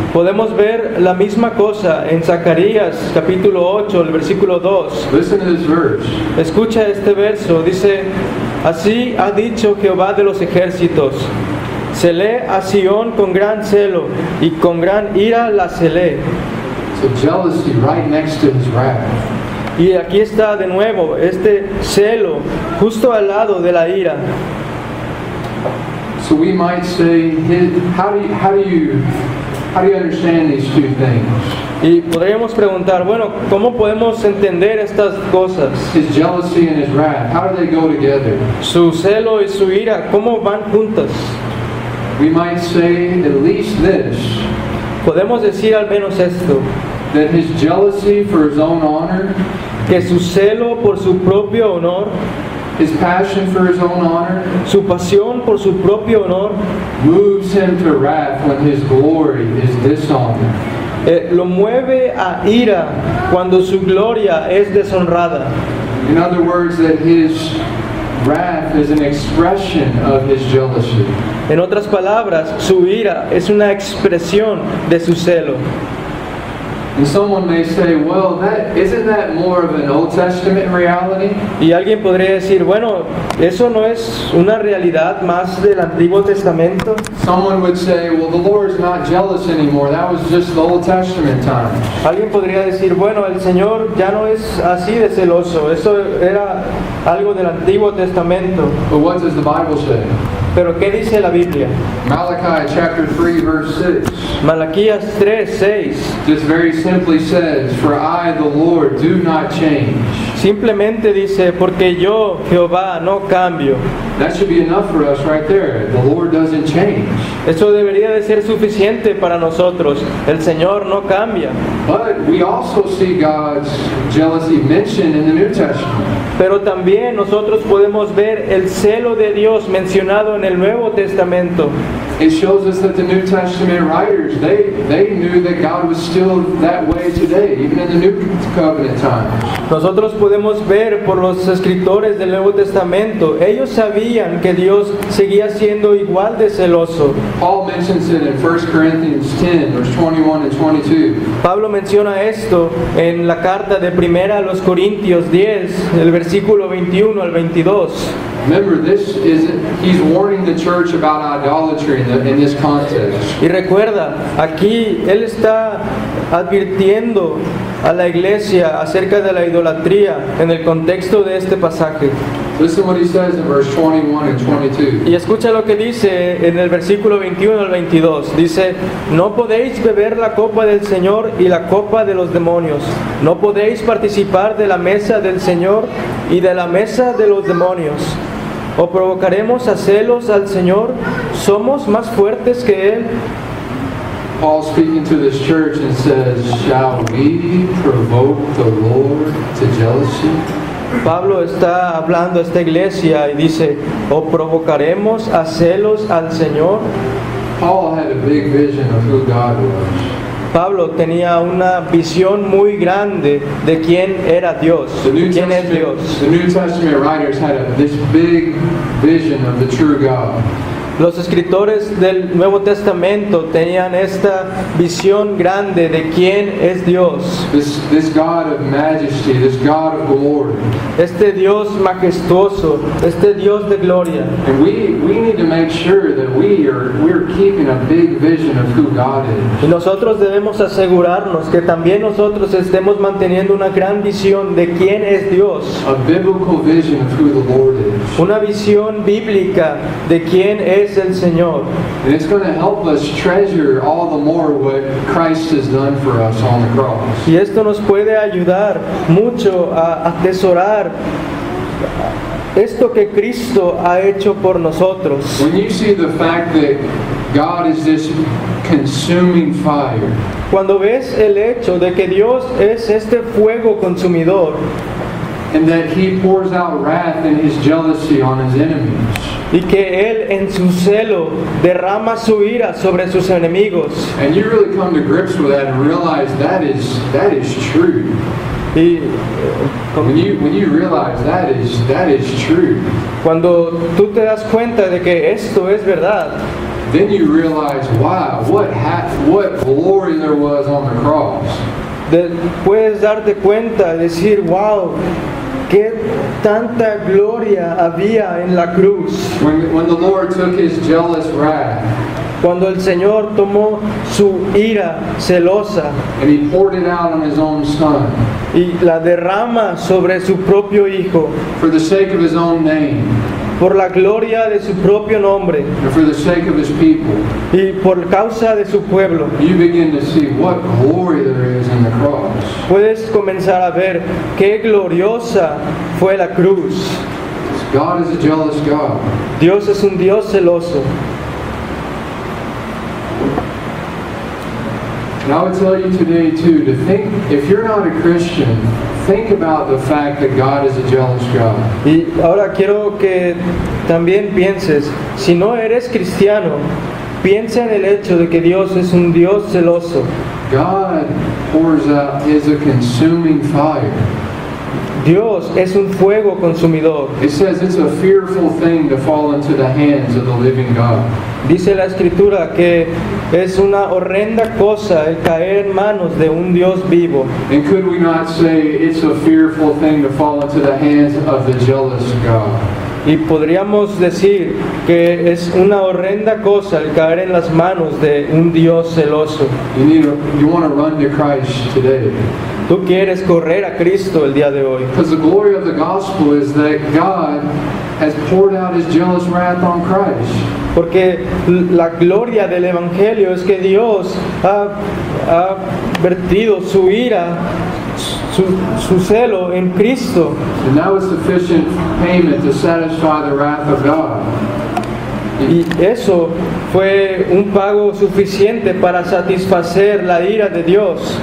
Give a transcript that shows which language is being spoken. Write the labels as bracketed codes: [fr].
[es] Podemos ver la misma cosa en Zacarías capítulo 8, el versículo 2. [en] Listen to this verse. [es] Escucha este verso, dice, así ha dicho Jehová de los ejércitos, celé a Sión con gran celo y con gran ira la celé. [en] So jealousy right next to his wrath. [es] Y aquí está de nuevo este celo justo al lado de la ira. [en] So we might say, how do you understand these two things? [es] Y podríamos preguntar, bueno, ¿cómo podemos entender estas cosas? [en] His jealousy and his wrath, how do they go together? [es] Su celo y su ira, ¿cómo van juntas? [en] We might say at least this, [es] Podemos decir al menos esto, [en] that his jealousy for his own honor, [es] que su celo por su propio honor, [en] his passion for his own honor, [es] su pasión por su propio honor, [en] moves him to wrath when his glory is dishonored. [es] lo mueve a ira cuando su gloria es deshonrada. [en] In other words, that his wrath is an expression of his jealousy. [es] En otras palabras, su ira es una expresión de su celo. [en] And someone may say, well, isn't that more of an Old Testament reality? [es] Y alguien podría decir, bueno, ¿eso no es una realidad más del Antiguo Testamento? [en] Someone would say, well, the Lord's not jealous anymore. That was just the Old Testament times. [es] Alguien podría decir, bueno, el Señor ya no es así de celoso, eso era algo del Antiguo Testamento. [en] But what does the Bible say? [es] Pero ¿qué dice la Biblia? [en] Malachi chapter 3, verse 6. [es] Malaquías 3:6 [en] Just very simply says, for I, the Lord, do not change. [es] simplemente dice, porque yo, Jehová, no cambio. [en] That should be enough for us right there. The Lord doesn't change. [es] Eso debería de ser suficiente para nosotros. El Señor no cambia. [en] But we also see God's jealousy mentioned in the New Testament. [es] Pero también nosotros podemos ver el celo de Dios mencionado en el Nuevo Testamento. [en] It shows us that the New Testament writers, they knew that God was still that way today, even in the New Covenant times. [es] Nosotros podemos ver por los escritores del Nuevo Testamento, ellos sabían que Dios seguía siendo igual de celoso. [en] Paul mentions it in 1 Corinthians 10, verse 21 and 22. [es] Pablo menciona esto en la carta de primera a los Corintios 10, el versículo 21 al 22. [en] Remember, he's warning the church about idolatry in this context. [es] Y recuerda, aquí él está advirtiendo a la iglesia acerca de la idolatría en el contexto de este pasaje. [en] Listen what he says in verse 21 and 22. [es] Y escucha lo que dice en el versículo 21 al 22. Dice, no podéis beber la copa del Señor y la copa de los demonios. No podéis participar de la mesa del Señor y de la mesa de los demonios. ¿O provocaremos a celos al Señor? ¿Somos más fuertes que Él? [en] Paul speaking to this church and says, shall we provoke the Lord to jealousy? [es] Pablo está hablando a esta iglesia y dice, ¿o provocaremos a celos al Señor? [en] Paul had a big vision of who God was. [es] Pablo tenía una visión muy grande de quién era Dios, [en] The New [es] quién es Dios. [en] Testament writers had this big vision of the true God. [es] Los escritores del Nuevo Testamento tenían esta visión grande de quién es Dios. [en] This God of majesty, this God of glory. [es] Este Dios majestuoso, este Dios de gloria. [en] And we need to make sure that we're keeping a big vision of who God [es] Y [en] is. [es] nosotros debemos asegurarnos que también nosotros estemos manteniendo una gran visión de quién es Dios. [en] A biblical vision of who the Lord is. [es] Una visión bíblica de quién es el Señor. [en] And it's going to help us treasure all the more what Christ has done for us on the cross. [es] Y esto nos puede ayudar mucho a atesorar esto que Cristo ha hecho por nosotros. [en] When you see the fact that God is this consuming fire, [es] Cuando ves el hecho de que Dios es este fuego consumidor [en] and that He pours out wrath and His jealousy on His enemies, [es] y que Él en su celo derrama su ira sobre sus enemigos, [en] and you really come to grips with that and realize that is true. [es] y [en] When you realize that is true, [es] cuando tú te das cuenta de que esto es verdad, [en] then you realize, wow, what glory there was on the cross. [es] puedes darte cuenta, decir, wow, qué tanta gloria había en la cruz. [en] When the Lord took His jealous wrath [es] Cuando el Señor tomó su ira celosa [en] and He poured it out on His own Son [es] y la derrama sobre su propio Hijo, [en] for the sake of His own name [es] por la gloria de su propio nombre [en] and for the sake of His people, [es] y por causa de su pueblo, [en] you begin to see what glory there is in the cross. [es] puedes comenzar a ver qué gloriosa fue la cruz. [en] God is a jealous God. [es] Dios es un Dios celoso. [en] And I would tell you today too, to think, if you're not a Christian, think about the fact that God is a jealous God. [es] Y ahora quiero que también pienses, si no eres cristiano, piensa en el hecho de que Dios es un Dios celoso. [en] God pours out, is a consuming fire. [es] Dios es un fuego consumidor. [en] It says it's a fearful thing to fall into the hands of the living God. [es] Dice la Escritura que es una horrenda cosa el caer en manos de un Dios vivo. [en] And could we not say it's a fearful thing to fall into the hands of the jealous God? [es] Y podríamos decir que es una horrenda cosa el caer en las manos de un Dios celoso. [en] You want to run to Christ today. [es] Tú quieres correr a Cristo el día de hoy. [en] Because the glory of the gospel is that God has poured out His jealous wrath on Christ. [es] Porque la gloria del Evangelio es que Dios ha vertido su ira, su celo en Cristo. [en] And that was sufficient payment to satisfy the wrath of God. [es] Y eso fue un pago suficiente para satisfacer la ira de Dios.